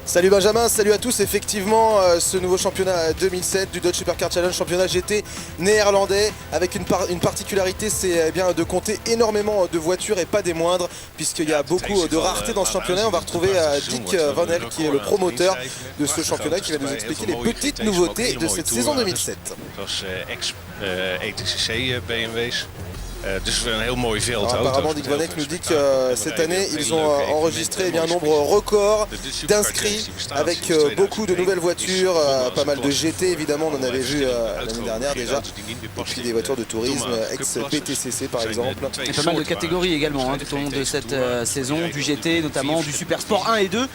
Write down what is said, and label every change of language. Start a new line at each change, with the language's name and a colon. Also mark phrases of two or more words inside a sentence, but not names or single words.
French: Salut Benjamin, salut à tous. Effectivement, ce nouveau championnat 2007 du Dutch Supercar Challenge, championnat GT néerlandais, avec une particularité, c'est bien de compter énormément de voitures et pas des moindres, puisqu'il y a beaucoup de rareté dans ce championnat. On va retrouver Dick Van Herk qui est le promoteur de ce championnat, qui va nous expliquer les petites nouveautés de cette saison 2007.
Dutch: Zoals ex-ETCC BMW's. Dus weer een heel mooi veld.
French: Apparemment, Dick Van Herk nous dit que cette année, ils ont enregistré un nombre record d'inscrits avec beaucoup de nouvelles voitures, pas mal de GT évidemment, on en avait vu l'année dernière déjà, et puis des voitures de tourisme, ex-PTCC par exemple. Et pas mal de catégories également tout au long de cette saison, du GT notamment, du Super Sport 1 et 2.